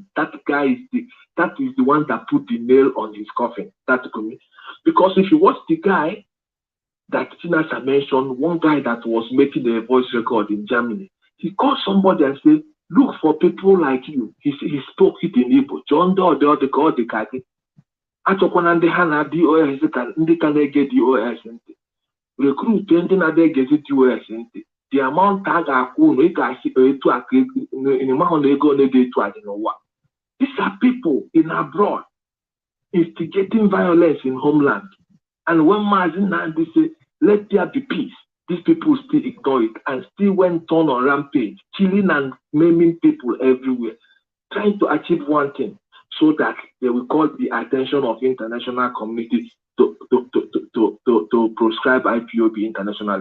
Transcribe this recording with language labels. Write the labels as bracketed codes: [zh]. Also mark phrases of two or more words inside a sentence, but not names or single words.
[en] That guy is the one that put the nail on his coffin. That Gumi. Because if you watch the guy that Chinasa mentioned, one guy that was making a voice record in Germany, he called somebody and said, look for people like you. He spoke it in Igbo. John Doe, the other God, the Kaki. [ig] Achọkwana ndị ha na DOS ka ndị ka na-ege DOS ntị. Recruit ndị na-ege DOS ntị. [en] The amount [ig] a ga-akwụ unu ị ga-asị etu aka ịmahụ na ego na-ege etu adị n'ụwa. [en] These are people in abroad instigating violence in homeland. And when Maazi Nnamdi say, let there be peace, these people still ignore it and still went on rampage, killing and maiming people everywhere, trying to achieve one thing, so that they will call the attention of international community to proscribe IPOB internationally.